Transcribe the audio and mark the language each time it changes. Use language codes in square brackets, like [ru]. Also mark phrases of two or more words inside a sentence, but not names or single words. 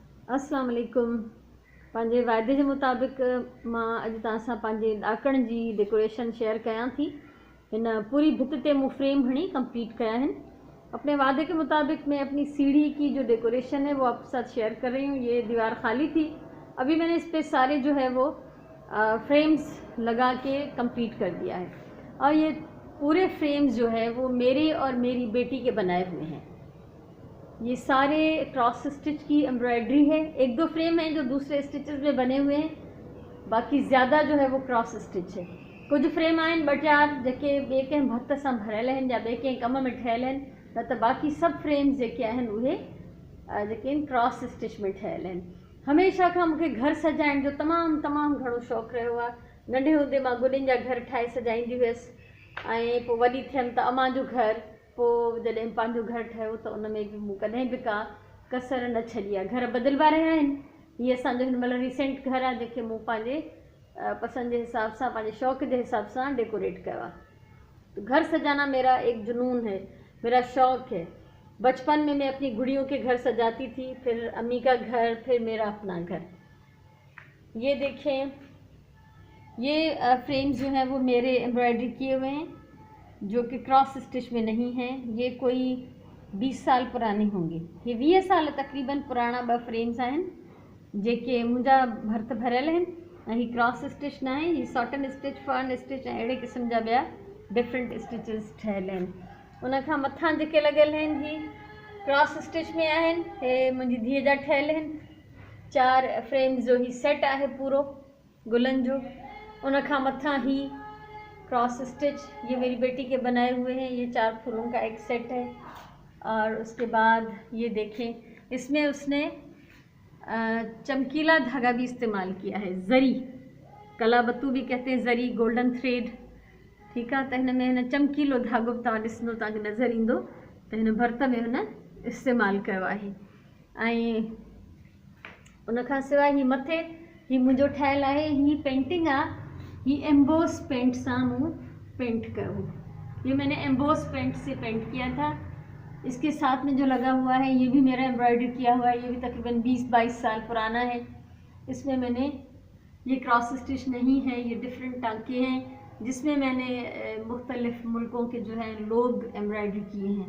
[ar] السلام عليكم. [sd] पंहिंजे वाइदे जे मुताबिक़ मां अॼु तव्हां सां पंहिंजे ॾाकण जी डेकोरेशन शेयर कयां थी। हिन पूरी भित ते मूं फ्रेम हणी कंप्लीट कया हैं। [hi] अपने वादे के मुताबिक मैं अपनी सीढ़ी की जो डेकोरेशन है वो आपके साथ शेयर कर रही हूँ। ये दीवार खाली थी, अभी मैंने इस पे सारे जो है वो फ्रेम्स लगा के कंप्लीट कर दिया है। और ये पूरे फ्रेम्स जो है वो मेरे और मेरी बेटी के बनाए हुए हैं। ये सारे [en] cross stitch [hi] की एम्ब्रॉयडरी है। एक दो फ्रेम हैं जो दूसरे स्टिचेस में बने हुए हैं, बाकी ज़्यादा जो है वो [en] cross stitch [hi] है। [sd] कुछ फ्रेम आहिनि ॿ चारि जेके ॿिए कंहिं भर्त सां भरियल आहिनि या ॿिए कंहिं कम में ठहियल आहिनि, न त बाक़ी सभु फ्रेम्स जेके आहिनि उहे जेके आहिनि [en] cross stitch [sd] में ठहियल आहिनि। हमेशह खां मूंखे घर सजाइण जो तमामु घणो शौक़ु रहियो आहे। नंढे हूंदे मां गुॾियुनि जा घर ठाहे सजाईंदी हुयसि ऐं पोइ वॾी थियमि त अम्मा जो घर, पोइ जॾहिं पंहिंजो घर ठहियो त उन में बि मूं कॾहिं बि का कसर न छॾी आहे। घर बदिलबा रहिया आहिनि। हीअ असांजो हिन महिल रिसेंट घर आहे जेके मूं पंहिंजे पसंद [hi] के हिसाब से, [sd] पंहिंजे शौक़ [hi] के हिसाब से डेकोरेट किया। तो घर सजाना मेरा एक जुनून है, मेरा शौक़ है। बचपन में मैं अपनी गुड़ियों के घर सजाती थी, फिर अम्मी का घर, फिर मेरा अपना घर। ये देखें, ये फ्रेम्स जो हैं वो मेरे एम्ब्रॉयडरी किए हुए हैं, जो कि [en] cross stitch [hi] में नहीं हैं। ये कोई 20 साल पुराने होंगे। ये 20 साल तकरीबन पुराना [sd] 2 फ्रेम्स आहिनि जेके मुंहिंजा भर्त भरियल आहिनि ऐं ही [en] cross stitch [sd] न आहे। ही [en] satin stitch, fern stitch [sd] ऐं अहिड़े क़िस्म जा ॿिया [en] different stitches [sd] ठहियल आहिनि। उन खां मथां जेके लॻियल आहिनि ही [en] cross stitch [sd] में आहिनि। हे मुंहिंजी धीअ जा ठहियल आहिनि। 4 फ्रेम्स जो ही सेट आहे पूरो गुलनि जो। उन खां मथां ही [en] cross stitch, [hi] ये मेरी बेटी के बनाए हुए हैं। ये 4 फूलों का एक सेट है। और उसके बाद ये देखें, इसमें उसने चमकीला धागा भी इस्तेमाल किया है। ज़री, कलाबत्तू भी कहते हैं, ज़री, [en] golden thread. [hi] ठीक है, [sd] तो हिन में हिन चमकीलो धागो तव्हां ॾिसंदो तव्हांखे नज़र ईंदो त हिन भर्त में हुन इस्तेमाल कयो आहे। ऐं उन खां सवाइ ही मथे ही मुंहिंजो ठहियल आहे। ही पेंटिंग आहे, ही [en] emboss paint [sd] सां मूं पेंट कयो। [hi] ये मैंने [en] emboss paint [hi] से पेंट किया था। इसके साथ में जो लगा हुआ है ये भी मेरा एम्ब्रॉयडरी किया हुआ है। ये भी तकरीबन 20-22 साल पुराना है। इसमें मैंने, ये [en] cross stitch [hi] नहीं है, ये डिफरेंट टांके हैं जिसमें मैंने मुख्तलिफ मुल्कों के जो है लोग एम्ब्रॉयडरी किए हैं।